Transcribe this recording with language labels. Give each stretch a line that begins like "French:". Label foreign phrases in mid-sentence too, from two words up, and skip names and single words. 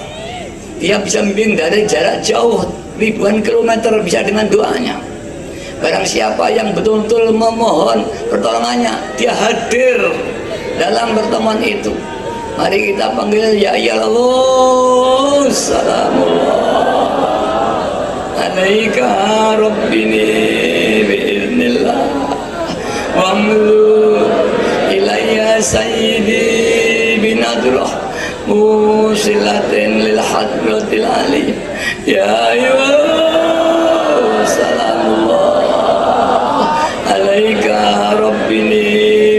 Indonesian: Dia bisa membimbing dari jarak jauh ribuan kilometer bisa dengan doanya. Barang siapa yang betul-betul memohon pertolongannya, dia hadir dalam pertemuan itu. Mari kita panggil ya Allah,
Arabic: سلام الله عليك ربني بإذن الله وأمل إلي سيدي بنظرة موصلة للحضرة العلي يا أيه سلام الله عليك ربني